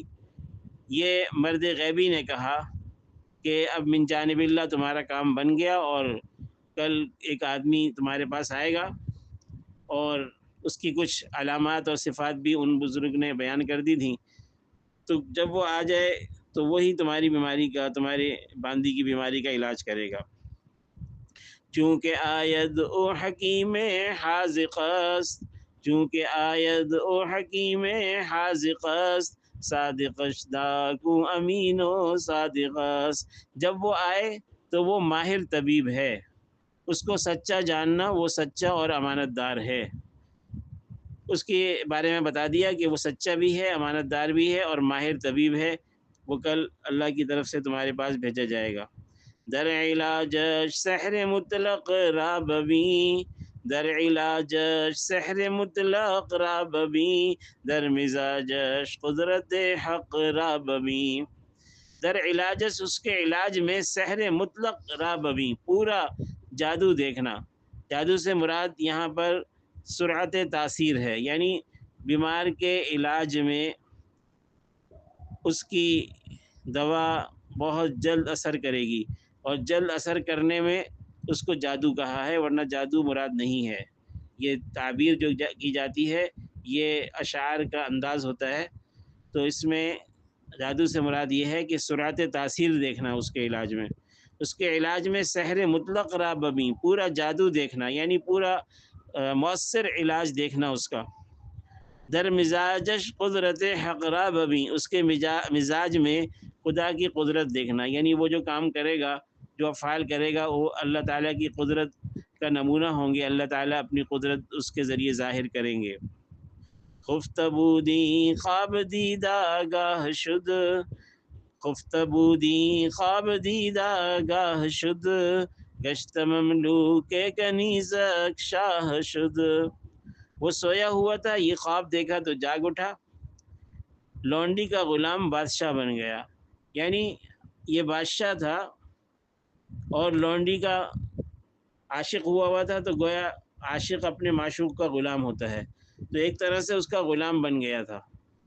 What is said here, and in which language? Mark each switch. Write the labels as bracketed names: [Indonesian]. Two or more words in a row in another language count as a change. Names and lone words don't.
[Urdu] یہ مرد غیبی نے کہا کہ اب من جانب اللہ تمہارا کام بن گیا اور کل ایک آدمی تمہارے پاس آئے گا، اور اس کی کچھ علامات اور صفات بھی ان بزرگ نے بیان کر دی تھیں۔ تو جب وہ آ جائے تو وہی تمہاری بیماری کا، تمہارے باندی کی بیماری کا علاج کرے گا۔ [Persian] چونکہ آید او حکیم حاذق است، چونکہ آید او حکیم حاذق است، صادقش داکو امین و صادق است۔ [Urdu] جب وہ آئے تو وہ ماہر طبیب ہے، اس کو سچا جاننا، وہ سچا اور امانت دار ہے۔ اس کے بارے میں بتا دیا کہ وہ سچا بھی ہے، امانت دار بھی ہے اور ماہر طبیب ہے، وہ کل اللہ کی طرف سے تمہارے پاس بھیجا جائے گا۔ [Persian] در علاجش سحر مطلق را ببین، در علاجش سحر مطلق را ببین، در مزاجش قدرت حق را ببین۔ در علاجش [Urdu] اس کے علاج میں [Persian] سحر مطلق را ببین، [Urdu] پورا جادو دیکھنا۔ جادو سے مراد یہاں پر سرعت تاثیر ہے، یعنی بیمار کے علاج میں اس کی دوا بہت جلد اثر کرے گی، اور جلد اثر کرنے میں اس کو جادو کہا ہے، ورنہ جادو مراد نہیں ہے۔ یہ تعبیر جو کی جاتی ہے یہ اشعار کا انداز ہوتا ہے، تو اس میں جادو سے مراد یہ ہے کہ سرعت تاثیر دیکھنا اس کے علاج میں، اس کے علاج میں [Persian] سحر مطلق را ببین، [Urdu] پورا جادو دیکھنا، یعنی پورا مؤثر علاج دیکھنا اس کا۔ [Persian] در مزاجش قدرت حق را ببین، [Urdu] اس کے مزاج میں خدا کی قدرت دیکھنا، یعنی وہ جو کام کرے گا، جو افعال کرے گا، وہ اللہ تعالیٰ کی قدرت کا نمونہ ہوں گے، اللہ تعالیٰ اپنی قدرت اس کے ذریعے ظاہر کریں گے۔ [Persian] خفت بودی خواب دیدہ گاہ شد، خفت بودی خواب دیدہ گاہ شد، گشت مملوک کنیزک شاہ شد۔ [Urdu] وہ سویا ہوا تھا، یہ خواب دیکھا تو جاگ اٹھا، لونڈی کا غلام بادشاہ بن گیا، یعنی یہ بادشاہ تھا اور لونڈی کا عاشق ہوا تھا، تو گویا عاشق اپنے معشوق کا غلام ہوتا ہے، تو ایک طرح سے اس کا غلام بن گیا تھا۔